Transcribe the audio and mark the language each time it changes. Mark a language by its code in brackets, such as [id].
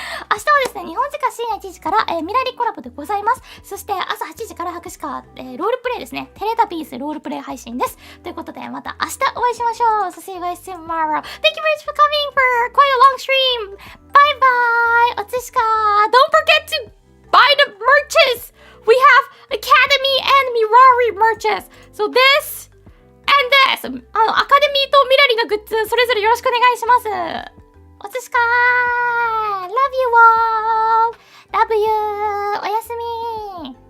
[ja] 明日はですね、日本時間深夜1時から、未来リコラボでございます。そして朝8時から博士課、ロールプレイですね。テレタビーズロールプレイ配信です。ということで、また明日お会いしましょう。 [en] So see you guys tomorrow. Thank you very much for coming for quite a long stream. Bye bye. [ja] おつしか。 [en] Don't forget to buy the merches. We have Academy and Mirari merches. So this and this. [ja] アカデミーとミラリのグッズ、それぞれよろしくお願いします。おつしかー [en] Love you all! Love you! [ja] おやすみ